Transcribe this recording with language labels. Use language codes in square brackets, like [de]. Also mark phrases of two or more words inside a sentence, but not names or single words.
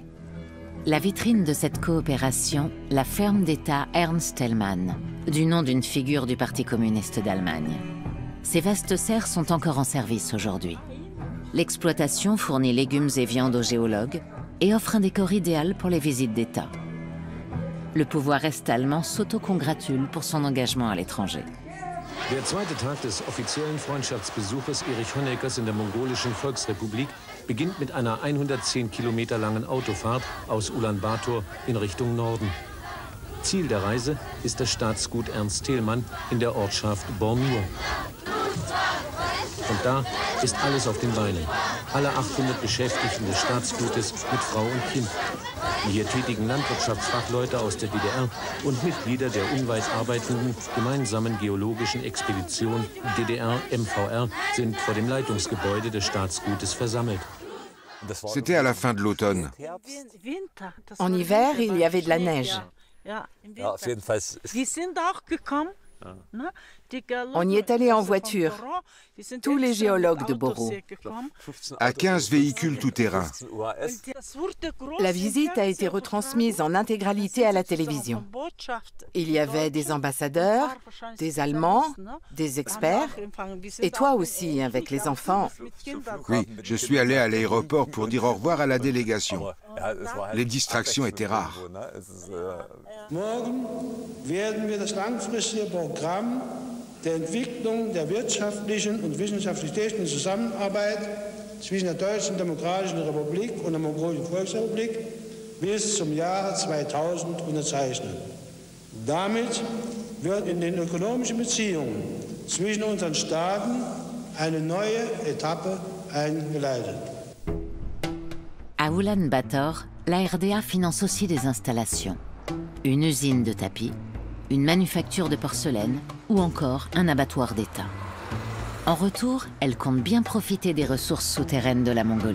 [fr] La vitrine de cette coopération, la ferme d'État Ernst Thälmann, du nom d'une figure du Parti communiste d'Allemagne. Ces vastes serres sont encore en service aujourd'hui. L'exploitation fournit légumes et viandes aux géologues et offre un décor idéal pour les visites d'État. Le pouvoir est-allemand s'autocongratule pour son engagement à l'étranger. [de] Der zweite Tag des offiziellen Freundschaftsbesuches Erich Honeckers in der Mongolischen Volksrepublik beginnt mit einer 110 Kilometer langen Autofahrt aus Ulaanbaatar in Richtung Norden. Ziel der Reise ist das Staatsgut Ernst Thälmann in der Ortschaft Bornur. Und da ist alles auf den Beinen. Alle 800 Beschäftigten des Staatsgutes mit Frau und Kind. Die hier tätigen Landwirtschaftsfachleute aus der DDR und Mitglieder der unweit arbeitenden gemeinsamen geologischen Expedition DDR-MVR sind vor dem Leitungsgebäude des Staatsgutes versammelt. [fr] C'était à la fin de l'automne. En hiver, il y avait de la neige. On y est allé en voiture, tous les géologues de Boro. À 15 véhicules tout-terrain. La visite a été retransmise en intégralité à la télévision. Il y avait des ambassadeurs, des Allemands, des experts, et toi aussi, avec les enfants. Oui, je suis allé à l'aéroport pour dire au revoir à la délégation. Les distractions étaient rares. [de] Morgen werden wir das langfristige Programm der Entwicklung der wirtschaftlichen und wissenschaftlich-technischen Zusammenarbeit zwischen der Deutschen Demokratischen Republik und der Mongolischen Volksrepublik bis zum Jahre 2000 unterzeichnen. Damit wird in den ökonomischen Beziehungen zwischen unseren Staaten eine neue Etappe eingeleitet. [fr] À Oulan-Bator, la RDA finance aussi des installations. Une usine de tapis, une manufacture de porcelaine ou encore un abattoir d'État. En retour, elle compte bien profiter des ressources souterraines de la Mongolie.